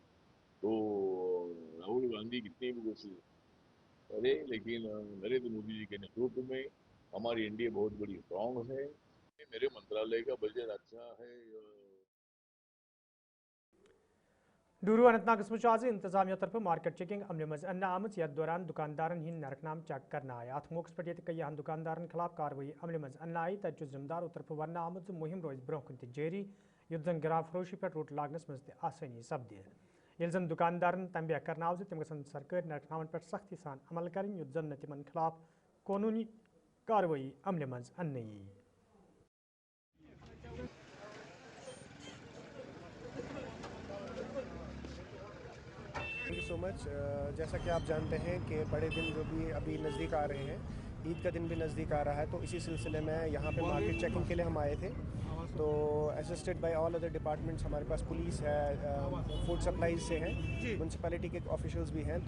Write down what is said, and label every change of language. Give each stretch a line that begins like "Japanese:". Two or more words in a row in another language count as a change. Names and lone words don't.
Hindi: तो राहुल गांधी कितनी भी कोशिश करे, लेकिन नरेंद्र मोदी जी के नेतृत्व में हमारी एनडीए बहुत बड़ी स्ट्रांग है। मेरे मंत्रालय का बजट अच्छा है।
Kashmiri: डूरू अनंतनागस मज आज इंतजामिया तरफ
English: market checking
Kashmiri: अमल मज अन्न आमत यथ दौरान दुकानदारन हिंद नरकनाम चेक करना आय। अत मौके पे कईयान दुकानदारन खिलाफ कार्रवाई अमल मज अन्न आई। तत जिम्मेदारों तरफ वन आमत मुहिम रोज ब्रोह कुन जारी, युद्ध जन गिराव फरोशी पे रोट लागनस मज आसानी सपदि। ये जन दुकानदारन तंबह करना तम गसन सरकारी नरकनामन पे सख्ती सान अमल करें, युद्ध जन तिमन खिलाफ कानूनी कार्रवाई अमल मज अन्न यी।
English: thank you so much.
Hindi: जैसा कि आप जानते हैं कि बड़े दिन जो भी अभी नज़दीक आ रहे हैं, ईद का दिन भी नज़दीक आ रहा है, तो इसी सिलसिले में यहाँ पे
English: market checking
Hindi: के लिए हम आए थे। तो
English: assisted by all other departments,
Hindi: हमारे पास पुलिस है,
English: food supplies
Hindi: से है, म्यूनसिपैलिटी के ऑफिशियल्स भी हैं।